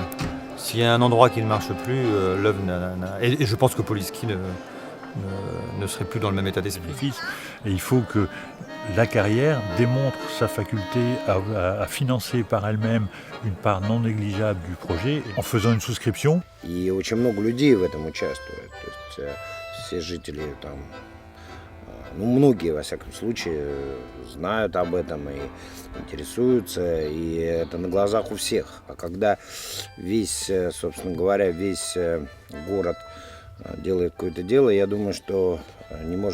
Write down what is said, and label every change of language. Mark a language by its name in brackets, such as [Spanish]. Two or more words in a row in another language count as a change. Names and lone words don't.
[French] S'il y a un endroit qui ne marche plus, l'œuvre et je pense que Poliski ne serait plus dans le même état d'esprit. Et il faut que la Carrière démontre sa faculté à financer par elle-même une part non négligeable du projet en faisant une souscription. [Russian] И очень много людей в этом участвует. То есть все жители там, многие, во всяком случае, знают об этом и интересуются, и это на глазах у всех. А когда весь, собственно говоря, весь город делает какое-то дело, я думаю, что не может не получиться.